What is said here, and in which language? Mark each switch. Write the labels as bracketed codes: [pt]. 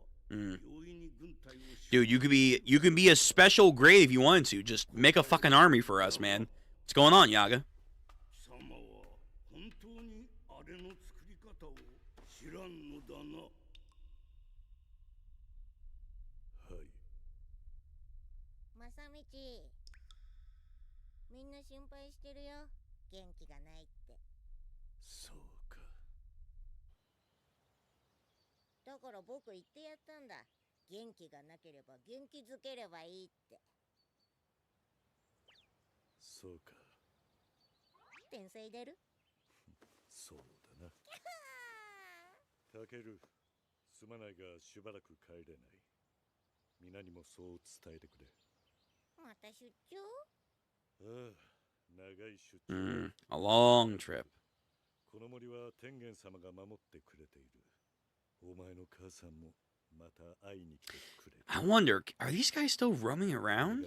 [en] Mm. Dude, you can be a special grade if you wanted to. Just make a fucking army for us, man. What's going on, Yaga? [ja] 様は本当にあれの作り方を知らんのだな。はい。正道、みんな心配してるよ。元気がないって。そうか。だから僕言ってやったんだ。元気がなければ元気づければいいって。そうか。天才出る？そうだな。タケル、すまないがしばらく帰れない。皆にもそう伝えてくれ。また出張？ああ、長い出張。 [en] A long trip. [ja] この森は天元様が守ってくれている。お前の母さんもまた会いに来てくれる。 [en] I wonder, are these guys still roaming around?